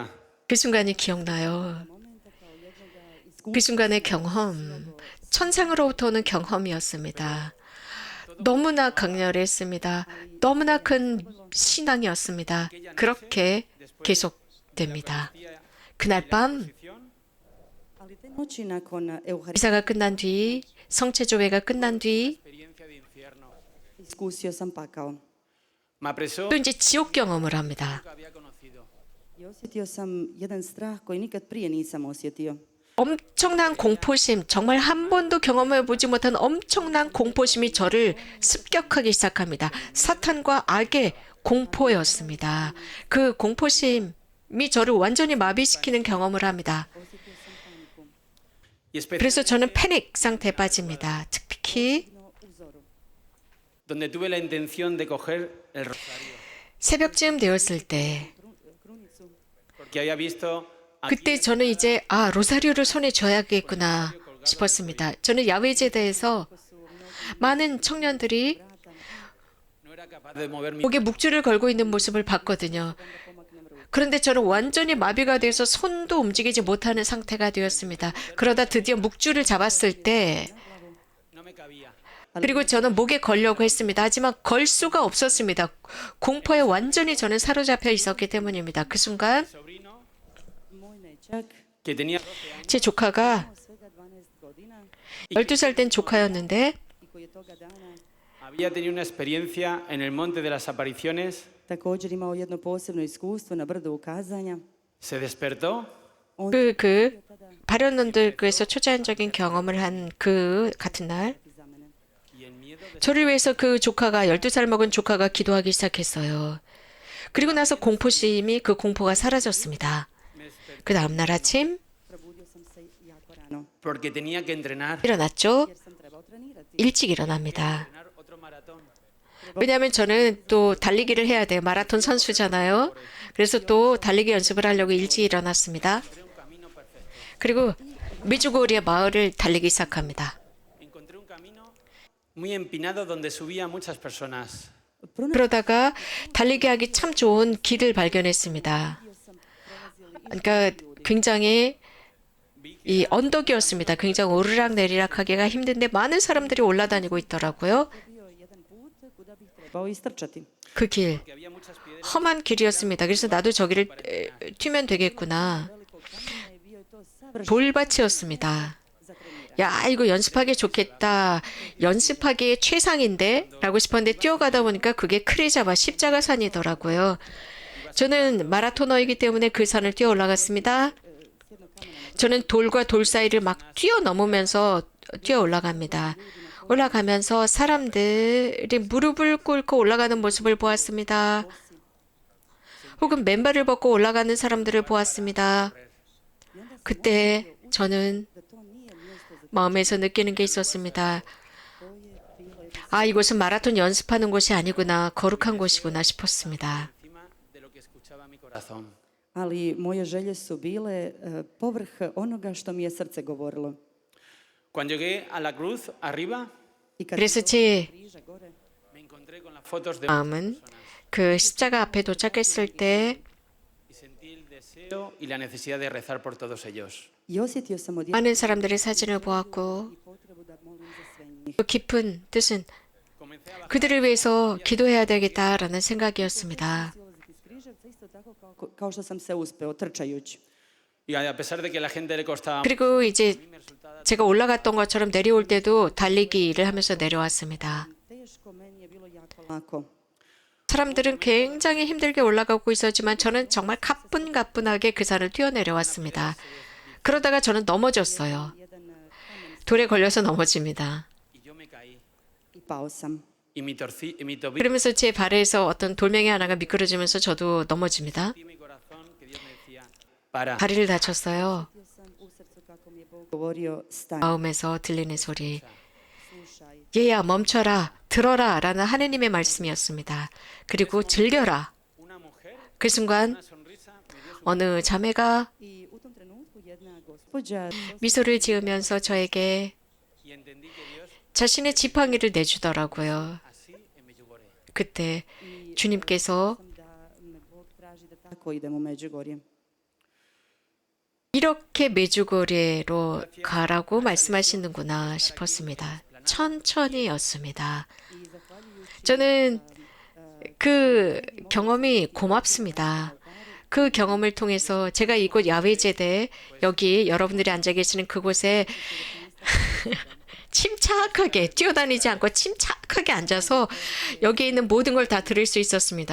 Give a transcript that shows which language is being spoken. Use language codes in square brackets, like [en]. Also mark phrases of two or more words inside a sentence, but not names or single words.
[ko] 그 순간이 기억나요. [hr] Momenta kao jednoga [ko] 그 순간의 경험, 천상으로부터 오는 경험이었습니다. 너무나 강렬했습니다. 너무나 큰 신앙이었습니다. 그렇게 계속됩니다. 그날 밤 [hr] ali te noći nakon Euharistije [ko] 미사가 끝난 뒤, 성체조회가 끝난 뒤 [es] Experiencia de infierno. [hr] iskusio sam pakao. [es] Me apresó [ko] 또 이제 지옥 경험을 합니다. [es] que había conocido. [hr] I osjetio sam jedan strah koji nikad prije nisam osjetio. [ko] 엄청난 공포심, 정말 한 번도 경험해 보지 못한 엄청난 공포심이 저를 습격하기 시작합니다. 사탄과 악의 공포였습니다. 그 공포심이 저를 완전히 마비시키는 경험을 합니다. [hr] Osjetio sam paniku. [es] Y [ko] 그래서 [es] especialmente [ko] 저는 패닉 상태에 빠집니다. 특히 [hr] No uzoru. [es] donde tuve la intención de coger el rosario. [ko] 새벽쯤 되었을 때 [hr] Krunicu. [es] Porque había visto a [ko] 그때 저는 이제 로사리오를 손에 쥐어야겠구나 싶었습니다. 저는 야외 제대에서 많은 청년들이 [es] no era capaz de mover mi [ko] 목에 묵주를 걸고 있는 모습을 봤거든요. 그런데 저는 완전히 마비가 돼서 손도 움직이지 못하는 상태가 되었습니다. 그러다 드디어 묵주를 잡았을 때 [es] no me cabía. [ko] 그리고 저는 목에 걸려고 했습니다. 하지만 걸 수가 없었습니다. 공포에 완전히 저는 사로잡혀 있었기 때문입니다. 그 순간 [es] Sobrino [hr] Moj nećak [es] que tenía [ko] 제 조카가 [hr] svega 12 godina [ko] 12살 된 조카였는데 [hr] i koji je toga dana [es] había tenido una experiencia en el monte de las apariciones, [hr] također imao jedno posebno iskustvo na brdu ukazanja. [es] se despertó [hr] On [ko] 그 발현론들에서 초자연적인 경험을 한 그 같은 날 [hr] za mene. [es] y en miedo [ko] 저를 위해서 그 조카가 12살 먹은 조카가 기도하기 시작했어요. 그리고 나서 공포심이 그 공포가 사라졌습니다. 그 다음날 아침 [hr] Probudio sam se jako rano [es] porque tenía que entrenar [ko] 일어났죠. [hr] jer sam trebao trenirati. [ko] 일찍 일어납니다. [es] otro maratón. [ko] 왜냐하면 저는 또 달리기를 해야 돼요. 마라톤 선수잖아요. 그래서 또 달리기 연습을 하려고 일찍 일어났습니다. 그리고 미주고리의 마을을 달리기 시작합니다. [es] Encontré un camino muy empinado donde subía muchas personas. [ko] 그러다가 달리기 하기 참 좋은 길을 발견했습니다. 그러니까 굉장히 이 언덕이었습니다. 굉장히 오르락내리락 하기가 힘든데 많은 사람들이 올라다니고 있더라고요. [hr] Bio jedan put kuda bih trebao istrčati. [ko] 그 길, [es] Que había muchas piedras [ko] 험한 길이었습니다. 그래서 나도 저기를 튀면 되겠구나. [hr] Velikog kamena i bio je to savršen [ko] 돌밭이었습니다. [hr] za treniranje. [ko] 야, 이거 연습하기 좋겠다. 연습하기에 최상인데? 라고 싶었는데 뛰어가다 보니까 그게 크리자바 십자가산이더라고요. 저는 마라토너이기 때문에 그 산을 뛰어 올라갔습니다. 저는 돌과 돌 사이를 막 뛰어넘으면서 뛰어 올라갑니다. 올라가면서 사람들이 무릎을 꿇고 올라가는 모습을 보았습니다. 혹은 맨발을 벗고 올라가는 사람들을 보았습니다. 그때 저는 [hr] Da to nije mjesto za [ko] 마음에서 느끼는 게 있었습니다. 아, 이곳은 마라톤 연습하는 곳이 아니구나. 거룩한 곳이구나 싶었습니다. [es] encima de lo que escuchaba mi corazón. [hr] ali moje želje su bile povrh onoga što mi je srce govorilo. [es] Cuando llegué a la cruz arriba, [hr] I kad [ko] 그래서 [hr] sam [ko] 제 [hr] došla do križa gore, [es] me encontré con las fotos de [ko] 마음은 그 십자가 앞에 도착했을 때 [es] y sentí el deseo y la necesidad de rezar por todos ellos. [hr] i osjetio sam odjednom [ko] 많은 사람들의 사진을 보았고 [hr] potrebu da molim za sve njih. [ko] 그 깊은 뜻은 [es] Comencé a bajar [ko] 그들을 위해서 기도해야 되겠다라는 생각이었습니다. [hr] Silaziti iz Križevca isto tako kao što sam se uspeo trčajući. [es] y a pesar de que la gente le costaba [ko] 그리고 이제 제가 올라갔던 것처럼 내려올 때도 달리기를 하면서 내려왔습니다. [hr] Teško, meni je bilo jako lako. [ko] 사람들은 굉장히 힘들게 올라가고 있었지만 저는 정말 가뿐가뿐하게 그 산을 뛰어내려왔습니다. 그러다가 저는 넘어졌어요. [hr] Jedan kamen [ko] 돌에 걸려서 넘어집니다. [es] y yo me caí [hr] i pao sam. [es] y mi tobillo [ko] 그러면서 제 발에서 어떤 돌멩이 하나가 미끄러지면서 저도 넘어집니다. [es] y mi corazón que Dios me decía, para, [ko] 다리를 다쳤어요. [hr] Osjetio sam u srcu kako mi je Bog govorio stani, [ko] 마음에서 들리는 소리. [hr] slušaj. [ko] 얘야 멈춰라, 들어라 라는 하느님의 말씀이었습니다. 그리고 즐겨라. [es] una mujer, [ko] 그 순간 [es] una sonrisa me dio su [ko] 어느 자매가 [hr] I u tom trenutku jedna gospođa [ko] 미소를 지으면서 저에게 [es] y entendí que Dios [ko] 자신의 지팡이를 내주더라고요. [es] así en Medjugorje. [ko] 그때 주님께서 [hr] sam da me Bog traži da tako idem u Međugorje. [ko] 이렇게 메주고리로 가라고 말씀하시는구나 싶었습니다. 천천히였습니다. 저는 그 경험이 고맙습니다. 그 경험을 통해서 제가 이곳 야외제대 여기 여러분들이 앉아 계시는 그곳에 침착하게 뛰어다니지 않고 침착하게 앉아서 여기 있는 모든 걸 다 들을 수 있었습니다.